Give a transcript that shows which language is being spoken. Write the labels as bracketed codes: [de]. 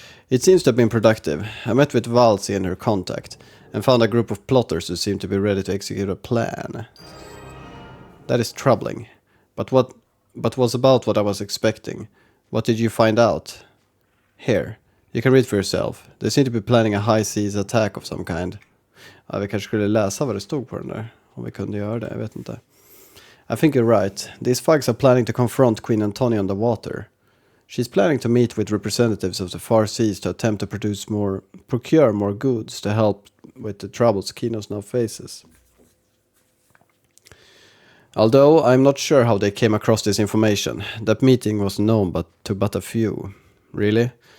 [en] It seems to have been productive. I met with Valsi and her contact, and found a group of plotters who seem to be ready to execute a plan. That is troubling. But was about what I was expecting. What did you find out? Here, you can read for yourself. They seem to be planning a high seas attack of some kind. [sv] Ja, vi kanske skulle läsa vad det stod på den där. Om vi kunde göra det, jag vet inte. [en] I think you're right. These thugs are planning to confront Queen Antonia on the water. She's planning to meet with representatives of the far seas to attempt to procure more goods to help with the troubles Kinos now faces. Although I'm not sure how they came across this information. That meeting was known to but a few. Really?